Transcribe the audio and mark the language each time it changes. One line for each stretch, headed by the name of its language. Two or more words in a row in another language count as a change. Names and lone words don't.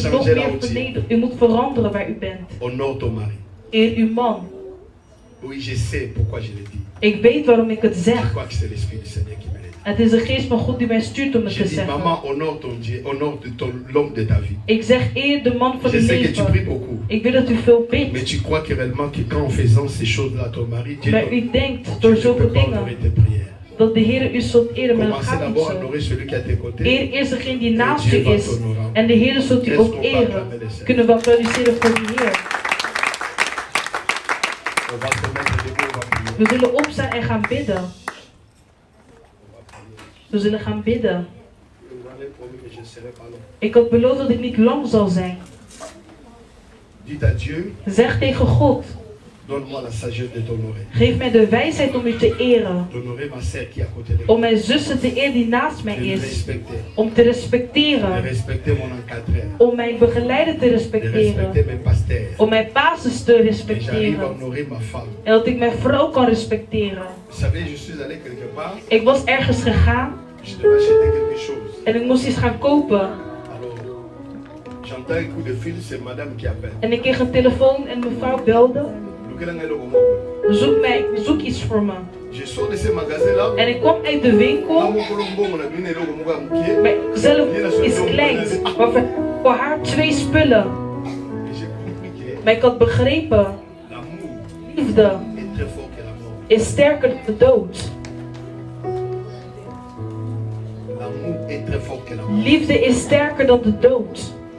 Dutch: u nog
French: changer la
Dutch: meer
French: routine.
Dutch: vernederen. U moet veranderen waar u bent.
French: Honore ton mari.
Dutch: Eer uw man.
French: Oui, je sais pourquoi je le dis.
Dutch: Ik weet waarom ik het
French: Je
Dutch: zeg.
French: crois que c'est l'Esprit du Seigneur qui me le dit.
Dutch: Het is de geest van God die mij stuurt om het
French: Je
Dutch: te
French: dis, maman,
Dutch: zeggen.
French: honore ton Dieu, honore l'homme de ta vie.
Dutch: Ik zeg eer de man van
French: Je
Dutch: uw
French: sais que tu pries
Dutch: leven.
French: beaucoup.
Dutch: Ik weet dat u veel
French: Mais
Dutch: bidt.
French: tu crois que réellement que quand en faisant ces choses-là, ton mari, Dieu
Dutch: Maar u denkt
French: tu
Dutch: door
French: ne
Dutch: zulke
French: peux pas
Dutch: dingen
French: honorer tes prières.
Dutch: dat de Heer u zult eren, maar dat
French: Commencez
Dutch: gaat niet
French: d'abord à
Dutch: zo.
French: honorer celui qui est à tes côtés.
Dutch: Eer eerst degene die naast
French: Et
Dutch: u
French: Dieu va
Dutch: is.
French: t'honorer.
Dutch: En de Heer zult u
French: Est-ce
Dutch: ook
French: qu'on va
Dutch: eren.
French: acclamer le Seigneur?
Dutch: Kunnen we applaudisseren voor de Heer.
French: On va se mettre debout, on va prier.
Dutch: We zullen opstaan en gaan bidden. We zullen gaan bidden.
French: Je vous avais promis que je ne serai pas long.
Dutch: Ik had beloofd dat ik niet lang zal zijn.
French: Dites à Dieu,
Dutch: Zeg tegen God,
French: donne-moi la sagesse de t'honorer.
Dutch: geef mij de wijsheid om u te eren.
French: D'honorer ma sœur qui est à côté de
Dutch: Om
French: moi.
Dutch: mijn zussen te eren die naast mij
French: De le
Dutch: is.
French: respecter.
Dutch: Om te
French: De
Dutch: respecteren.
French: respecter mon encadreur.
Dutch: Om mijn begeleider te
French: De respecter
Dutch: respecteren.
French: mes pasteurs.
Dutch: Om mijn basis te
French: Et j'arrive à
Dutch: respecteren.
French: honorer ma femme.
Dutch: En dat ik mijn vrouw kan respecteren.
French: Vous savez, je suis allé quelque part,
Dutch: Ik was ergens gegaan
French: je devais acheter quelque chose.
Dutch: en ik moest iets gaan kopen.
French: Alors, J'entends un coup de fil, c'est madame qui appelle.
Dutch: En ik kreeg een telefoon en mevrouw belde. Zoek iets voor me.
French: Je sors de ce magasin-là.
Dutch: En ik kwam uit de winkel. Maar zelf is klein. Maar voor haar 2 spullen. Maar ik had begrepen. Liefde is sterker dan de dood. Liefde is sterker dan de dood.